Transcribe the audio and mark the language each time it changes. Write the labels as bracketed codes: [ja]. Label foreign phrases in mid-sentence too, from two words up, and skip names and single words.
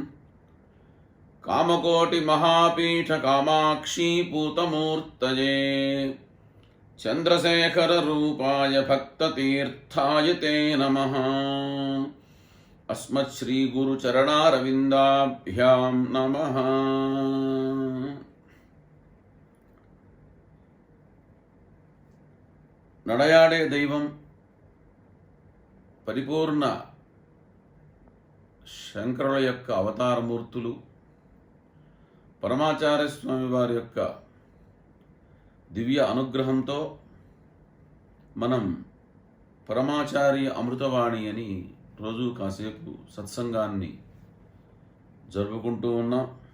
[sa] कामकोटिमहापीठकामाक्षी पूतमूर्तये चन्द्रशेखररूपाय भक्ततीर्थाय ते नमः। अस्मत्श्रीगुरुचरणारविन्दाभ्यां नमः। [te] నడయాడే దైవం పరిపూర్ణ శంకరుల యొక్క అవతారమూర్తులు పరమాచార్య స్వామి వారి యొక్క దివ్య అనుగ్రహంతో మనం పరమాచార్య అమృతవాణి అని రోజు కాసేపు సత్సంగాన్ని జరుపుకుంటూ ఉన్నాం.